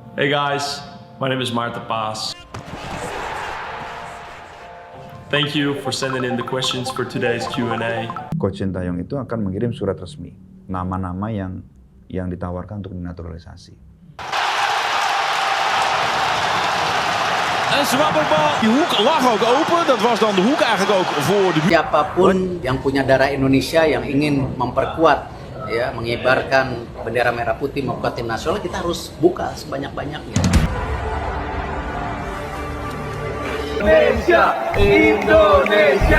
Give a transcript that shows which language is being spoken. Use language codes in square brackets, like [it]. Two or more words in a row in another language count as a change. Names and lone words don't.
[en] Hey guys, my name is Marta Paas. Thank you for sending in the questions for today's Q&A. [id] Coach Sintayong itu akan mengirim surat resmi, nama-nama yang ditawarkan untuk dinaturalisasi. [nl] En zwabberbal, die hoek lag ook open. Dat was dan de hoek eigenlijk ook voor de... [id] Siapapun yang punya darah Indonesia yang ingin memperkuat, ya, mengibarkan bendera merah putih memperkuat tim nasional, kita harus buka sebanyak-banyaknya. Indonesia, Indonesia.